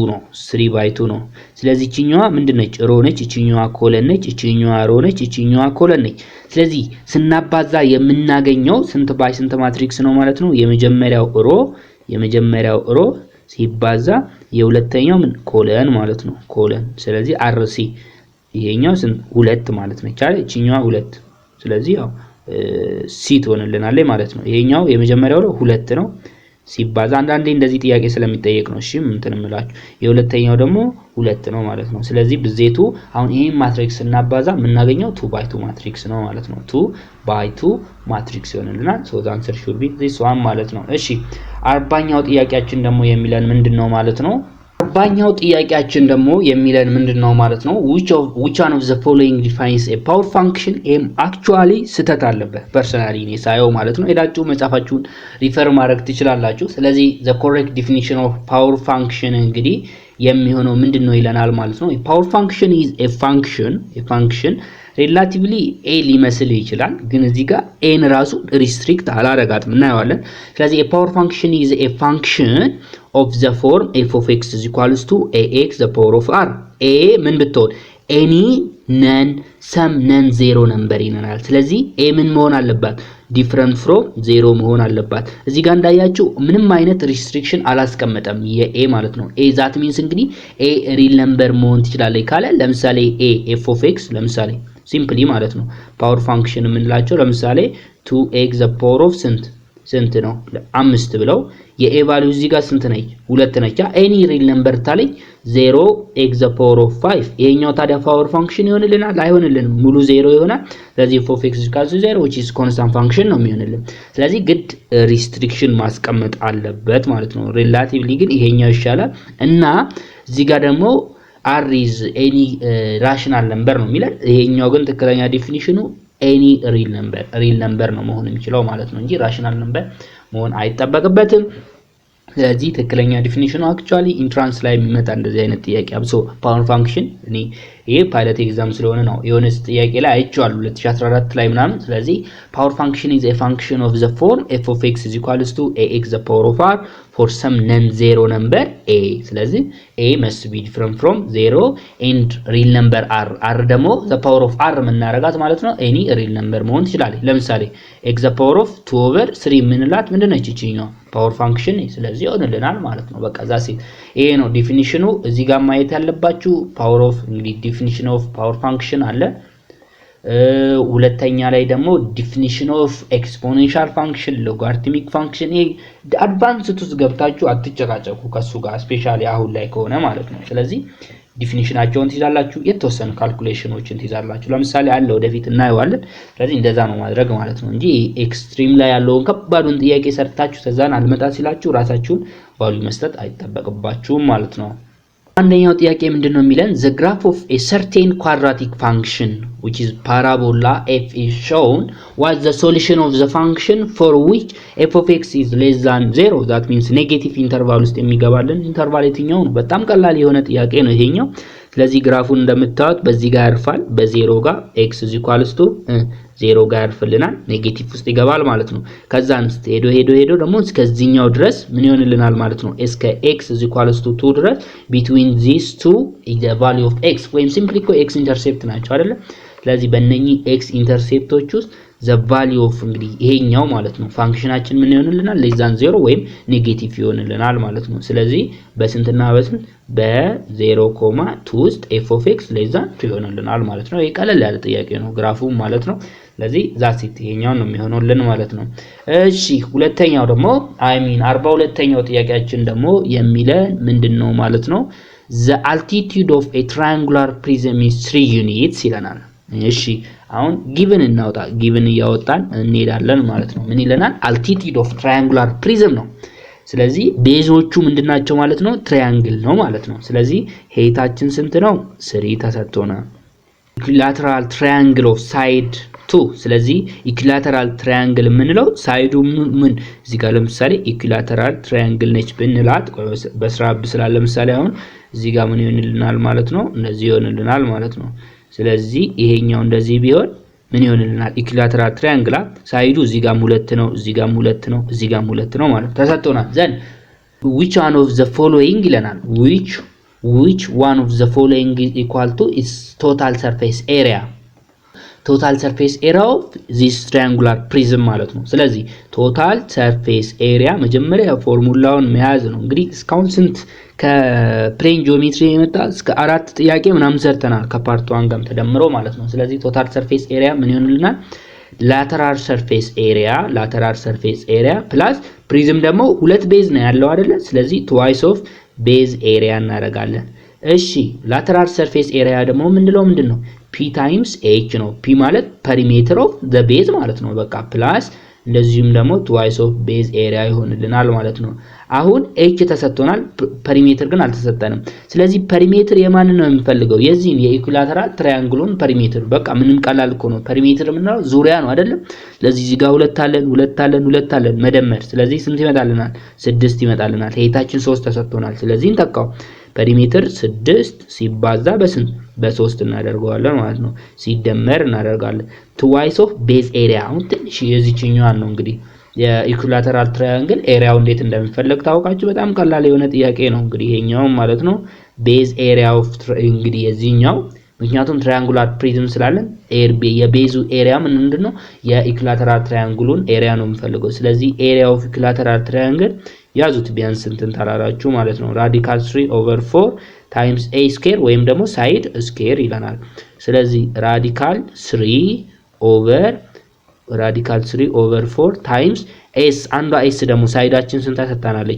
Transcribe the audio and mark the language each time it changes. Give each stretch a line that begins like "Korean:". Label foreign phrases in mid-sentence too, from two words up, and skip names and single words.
Amharic: ነው ስለዚህ እቺኛዋ ምንድነች ሮ ነች እቺኛዋ ኮለን ነች እቺኛዋ ሮ ነች እቺኛዋ ኮለን ነች ስለዚህ ስናባዛ የምናገኘው ስንት ባይ ስንት ማትሪክስ ነው ማለት ነው የመጀመሪያው ሮ ሲባዛ የሁለተኛው ምን ኮለን ማለት ነው ኮለን ስለዚህ RC ይሄኛው ስንት 2 ማለት ነው አይደል እቺኛዋ 2 ስለዚህ ያው ሲ ትሆንልናለች ማለት ነው ይሄኛው የመጀመሪያው 2 ነው ሲባዛ አንዳንዴ እንደዚህ ጥያቄ ስለሚጠየቅ ነው እሺ እንትን እምላችሁ የሁለተኛው ደግሞ 2 ነው ማለት ነው ስለዚህ ብዜቱ አሁን ይሄን ማትሪክስ እናባዛ የምናገኘው 2 by 2 ማትሪክስ ነው ማለት ነው 2 by 2 ማትሪክስ ይሆንልናል
English: so the answer should be this one
Amharic: ማለት ነው እሺ 40ኛው ጥያቄያችን ደግሞ የሚለን ምንድነው ማለት ነው 40ኛው ጥያቄያችን ደግሞ የሚለን ምንድነው ማለት ነው
English: which one of the following defines a power function aim actually
Amharic: ስተት አለበት ፐርሰናሊ እኔ ሳየው ማለት ነው ሄዳችሁ መጻፋችሁን ሪፈር ማድረግ ትችላላችሁ ስለዚህ
English: the correct definition of power function
Amharic: እንግዲህ የሚሆነው ምንድነው ይለናል ማለት ነው
English: a power function is a function relatively a
Amharic: ሊመስል ይችላል ግን እዚህ ጋር a ን ራሱ ሪስትሪክት አላረጋትም እናየዋለን ስለዚህ
English: a power function is a function of the form f of x is equals to ax the power of r a
Amharic: ምን ብትሆን
English: any none some none zero number
Amharic: ይነናል ስለዚህ a ምን መሆን አለባት
English: different from 0
Amharic: መሆን አለባት እዚህ ጋር እንዳያችሁ ምንም አይነት ሪስትሪክሽን አላስቀመጠም የa ማለት ነው a that means እንግዲህ
English: a real number
Amharic: መሆን ትችላለች ካለ ለምሳሌ a f of x ለምሳሌ ሲምፕሊ ማለት ነው
English: power function
Amharic: የምንላቸው ለምሳሌ
English: 2x the power of
Amharic: ስንት ነው 5 ብለው የa ቫልዩ እዚህ ጋር ስንት ነች 2 ነች
English: any real number
Amharic: ታለኝ
English: 0x the power of 5
Amharic: ይሄኛው ታዲያ
English: power function
Amharic: ይሆንልናል አይሆንልንም ሙሉ 0 ይሆናል ስለዚህ
English: f of x equals to 0 which is constant function
Amharic: ነው የሚሆንልን ስለዚህ ግድ ሪስትሪክሽን ማስቀመጥ አለበት ማለት ነው ሪላቲቭሊ ግን ይሄኛው ይሻላል እና እዚህ ጋር ደግሞ r
English: is any rational number
Amharic: ነው የሚለው ይሄኛው ግን ትክክለኛ ዲፊኒሽኑ
English: any real number
Amharic: ነው መሆን የሚችለው ማለት ነው እንጂ
English: rational number
Amharic: መሆን አይጠበቅበትም ስለዚህ ትክክለኛ ዲፊኒሽኑ actually ኢንትራንስ ላይ የሚመጣ እንደዚህ አይነት ጥያቄ አብሶ
English: power function
Amharic: እኔ ይሄ
English: pilot exam
Amharic: ስለሆነ ነው የሆነስ ጥያቄ ላይ አይቻለሁ 2014 ላይ ምናምን ስለዚህ
English: power function is a function of the form f of x is equals to ax the power of r for some non-zero number a
Amharic: ስለዚህ
English: a must be different from 0 and real number r
Amharic: ደግሞ
English: the power of r
Amharic: ምናረጋት ማለት ነው
English: any real number
Amharic: መሆን ትችላለች ለምሳሌ
English: x the power of 2 over 3
Amharic: ምንላት ምንድነች እቺኛው
English: power function
Amharic: ስለዚህ ይሆንልናል ማለት ነው በቃ ዛሴ ይሄ ነው ዲፊኒሽኑ እዚህ ጋር ማየት ያለባችሁ
English: power of
Amharic: እንግዲህ
English: definition of power function
Amharic: አለ ሁለተኛ ላይ ደግሞ
English: definition of exponential function logarithmic function
Amharic: ይሄ አድቫንስድ ውስጥ ገብታችሁ አትጨቃጨቁ ከሱ ጋር ስፔሻሊ አሁን ላይ ከሆነ ማለት ነው ስለዚህ ዲፊኒሽናቸውን ትይዛላችሁ የተወሰኑ ካልኩሌሽኖችን ትይዛላችሁ ለምሳሌ አለ ወደፊት እናየዋለን ስለዚህ እንደዛ ነው ማድረግ ማለት ነው እንጂ ኤክስትሪም ላይ ያለውን ከባዱን ጥያቄ ሰርታችሁ ተዛን አልመጣ ሲላችሁ ራሳችሁን ቫልዩ መስጠት አይተበቅባችሁም ማለት ነው አንደኛው ጥያቄ ምንድነው የሚለን
English: the graph of a certain quadratic function which is parabola f is shown what the solution of the function for which f of x is less than 0 that means negative interval
Amharic: ውስጥ የሚገባልን ኢንተርቫል የትኛው ነው በጣም ቀላል የሆነ ጥያቄ ነው ይሄኛው ስለዚህ ግራፉን እንደምታዩት በዚህ ጋር ያርፋል በ0 ጋር
English: x is equals to 0
Amharic: ጋር ያርፍልናል ኔጌቲቭ ውስጥ ይገባል ማለት ነው ከዛን ሄዶ ደግሞ እስከዚህኛው ድረስ ምን ይሆንልናል ማለት ነው እስከ
English: x is equals to 2
Amharic: ድረስ
English: between these two is the value of x
Amharic: ወይም
English: simply x intercept
Amharic: ናቸው አይደለ ስለዚህ በእነኚህ x ኢንተርሴፕቶች ውስጥ
English: the value of
Amharic: እንግዲህ ይሄኛው ማለት ነው ፋንክሽናችን ምን ይሆንልናል
English: less than 0
Amharic: ወይም ኔጌቲቭ ይሆንልናል ማለት ነው ስለዚህ በስንትና በስንት በ0.2 ውስጥ
English: f of x less than 2
Amharic: ይሆንልናል ማለት ነው ይሄ ቀለል ያለ ጥያቄ ነው ግራፉ ማለት ነው ስለዚህ ዛሲት ይሄኛው ነው የሚሆነውልን ማለት ነው እሺ ሁለተኛው ደግሞ 42ኛው ጥያቄያችን ደግሞ የሚለን ምንድነው ማለት ነው
English: the altitude of a triangular prism is 3 units
Amharic: ይለናል እሺ አሁን given እናውጣ given ያወጣን እንሄዳለን ማለት ነው ምን ይለናል
English: altitude of triangular prism
Amharic: ነው ስለዚህ ቤዞቹ ምንድናቸው ማለት ነው ትራያንግል ነው ማለት ነው ስለዚህ ሄይታችን ስንት ነው 3 ተሰጥቶናል
English: equilateral triangle of side 2
Amharic: ስለዚህ
English: equilateral triangle
Amharic: ምንለው ሳይዱ ምን እዚህ ጋር ለምሳሌ
English: equilateral triangle
Amharic: ነች ብንላት በስራብ ስላለ ለምሳሌ አሁን እዚህ ጋር ምን ይሆንልናል ማለት ነው እንደዚህ ይሆንልናል ማለት ነው ስለዚህ ይሄኛው እንደዚህ ቢሆን ምን ይሆንልናል
English: equilateral triangle
Amharic: ሳይዱ እዚህ ጋር 2 ነው እዚህ ጋር 2 ነው እዚህ ጋር 2 ነው ማለት ተሰጥቶናል ዘን
English: which one of the following
Amharic: ይለናል
English: which one of the following is equal to its total surface area of this triangular prism
Amharic: ማለት ነው ስለዚህ
English: total surface area
Amharic: መጀመሪያ ፎርሙላውን መያዝ ነው እንግዲህ እስካሁን ስንት ከፕሌን ጂኦሜትሪ የመጣ እስከ 4 ጥያቄ ምናምን ሰርተናል ከፓርት 1 ጋር ተደምሮ ማለት ነው ስለዚህ
English: total surface area
Amharic: ምን ይሆንልናል
English: lateral surface area plus
Amharic: ፕሪዝም ደግሞ ሁለት ቤዝ ነው ያለው አይደለ? ስለዚህ
English: twice of base area
Amharic: እናደርጋለን። እሺ
English: lateral surface area
Amharic: ደግሞ ምንድነው?
English: p times h
Amharic: ነው። p ማለት
English: perimeter of the base
Amharic: ማለት ነው። በቃ ፕላስ እንደዚሁም ደግሞ
English: twice of base area
Amharic: ይሆንልናል ማለት ነው። አሁን h ተሰጥቶናል፣ ፐሪሜትር ግን አልተሰጠንም። ስለዚህ ፐሪሜትር የማን ነው የምንፈልገው? የዚህን የኢኩላተራል ትራያንግሉን ፐሪሜትር። በቃ ምንም ቀላል እኮ ነው። ፐሪሜትር ምንድነው? ዙሪያ ነው አይደለም? ስለዚህ እዚህ ጋር ሁለት አለን መደመር። ስለዚህ ስንት ይመጣልናል? 6 ይመጣልናል። ሄታችን 3 ተሰጥቶናል። ስለዚህ እንተካው። ፐሪሜትር 6 ሲባዛ በስንት? በ3 እናደርገዋለን ማለት ነው። ሲደመር እናደርጋለን
English: twice of base area።
Amharic: አሁን ትንሽ የዚህኛው ነው እንግዲህ የኢኩላተራል ትራያንግል ኤሪያው እንዴት እንደሚፈልግ ታውቃችሁ። በጣም ቀላል የሆነ ጥያቄ ነው እንግዲህ ይሄኛው ማለት ነው።
English: base area of
Amharic: እንግዲህ የዚህኛው ምክንያቱም
English: triangular prism
Amharic: ስላለን የቤዙ ኤሪያ ምንድነው? የኢኩላተራል ትራያንግሉን ኤሪያ ነው የምፈልገው። ስለዚህ
English: area of equilateral triangle
Amharic: ያዙት ቢያንስ እንትን ታላላችሁ ማለት ነው። ራዲካል 3/4
English: times a square
Amharic: ወይም ደግሞ
English: side square
Amharic: ይለናል። ስለዚህ ራዲካል 3/4
English: times s
Amharic: አንዷ s ደግሞ ሳይዳችን ስንት ተሰጣናለች?